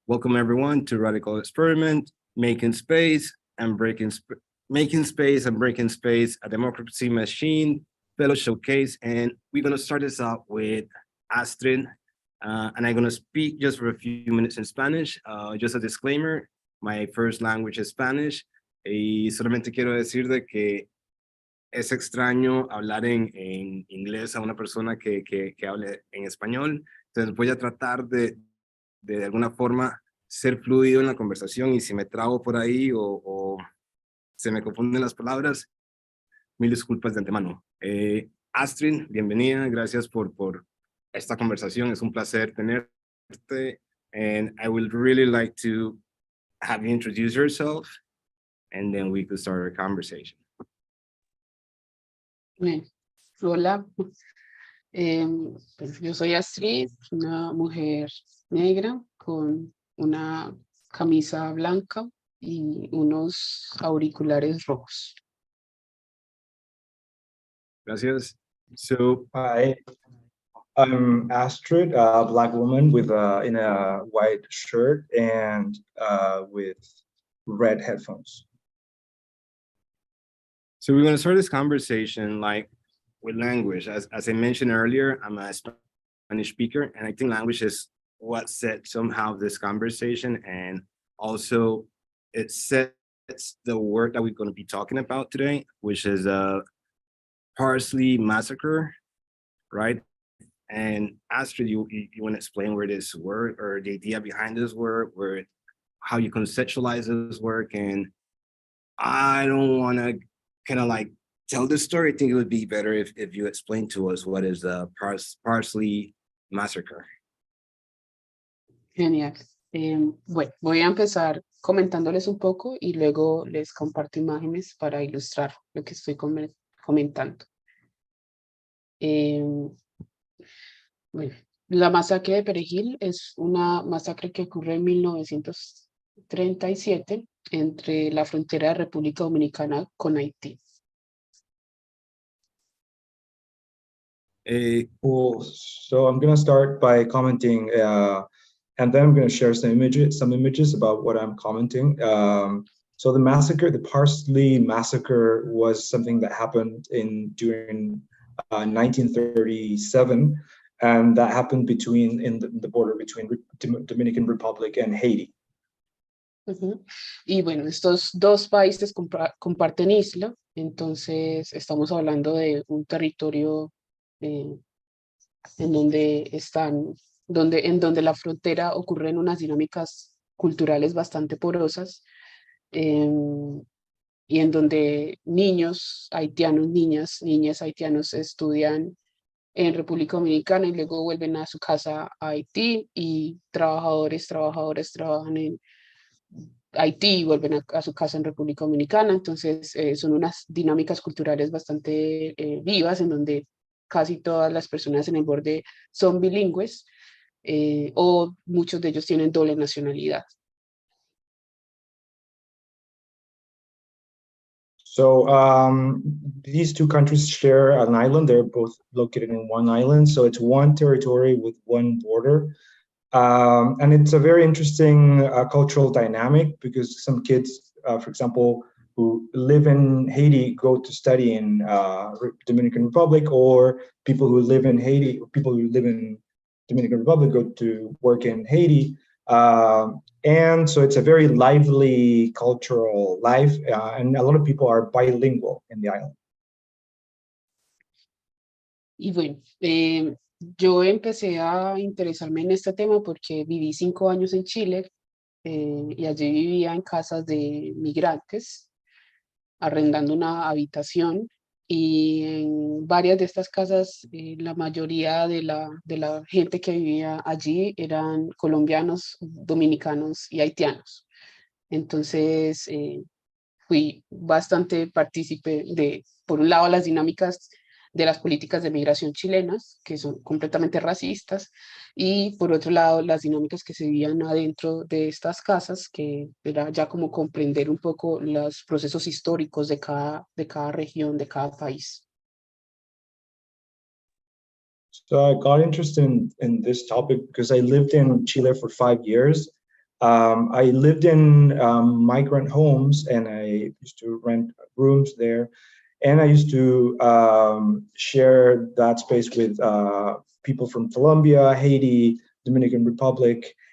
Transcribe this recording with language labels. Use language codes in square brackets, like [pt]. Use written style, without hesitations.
[en] Welcome everyone to Radical Experiment, making space and making space and breaking space, a democracy machine, fellow showcase. And we're gonna start this out with Astrid. And I'm gonna speak just for a few minutes in Spanish. Just a disclaimer, my first language is Spanish. [es] Y solamente quiero decir de que es extraño hablar en inglés a una persona que hable en español. Entonces voy a tratar de alguna forma ser fluido en la conversación y si me trago por ahí o se me confunden las palabras, mil disculpas de antemano. Astrid, bienvenida, gracias por esta conversación, es un placer tenerte. [en] And I would really like to have you introduce yourself and then we could start our conversation. [es] Bien. Hola, pues yo soy Astrid, una mujer negra con una camisa blanca y unos auriculares rojos. Gracias. So, [en] Hi, I'm Astrid, a Black woman with in a white shirt and with red headphones. so we're going to start this conversation like with language. As I mentioned earlier, I'm a Spanish speaker, and I think language is what set somehow this conversation, and also it sets the word that we're going to be talking about today, which is a parsley massacre, right? And Astrid, you want to explain where this word or the idea behind this word, where how you conceptualize this work, and I don't want to kind of like tell the story. I think it would be better if you explain to us what is the parsley massacre. [es] Genial. Bueno, voy a empezar comentándoles un poco y luego les comparto imágenes para ilustrar lo que estoy comentando. Bueno, la masacre de Perejil es una masacre que ocurre en 1937 entre la frontera de República Dominicana con Haití. [en] Cool. So I'm going to start by commenting, and then I'm going to share some images about what I'm commenting. So the massacre, the Parsley massacre, was something that happened during 1937, and that happened in the border between Dominican Republic and Haiti. [es] Y bueno, estos dos países comparten isla, entonces estamos hablando de un territorio en donde la frontera ocurren unas dinámicas culturales bastante porosas, y en donde niños haitianos, niñas haitianos estudian en República Dominicana y luego vuelven a su casa a Haití, y trabajadoras trabajan en Haití y vuelven a su casa en República Dominicana. Entonces son unas dinámicas culturales bastante vivas, en donde casi todas las personas en el borde son bilingües, o muchos de ellos tienen doble nacionalidad. [en] So these two countries share an island. They're both located in one island. So it's one territory with one border. And it's a very interesting cultural dynamic, because some kids, for example, who live in Haiti go to study in Dominican Republic, or people who live in Dominican Republic go to work in Haiti. And so it's a very lively cultural life, and a lot of people are bilingual in the island. [es] Y bueno, yo empecé a interesarme en este tema porque viví 5 años en Chile, y allí vivía en casas de migrantes, arrendando una habitación, y en varias de estas casas la mayoría de la gente que vivía allí eran colombianos, dominicanos y haitianos. Entonces fui bastante partícipe de, por un lado, las dinámicas de las políticas de migración chilenas, que son completamente racistas, y por otro lado, las dinámicas que se vivían adentro de estas casas, que era ya como comprender un poco los procesos históricos de cada región, de cada país. [en] So I got interested in this topic because I lived in Chile for 5 years. I lived in migrant homes, and I used to rent rooms there. And I used to share that space with people from Colombia, Haiti, Dominican Republic.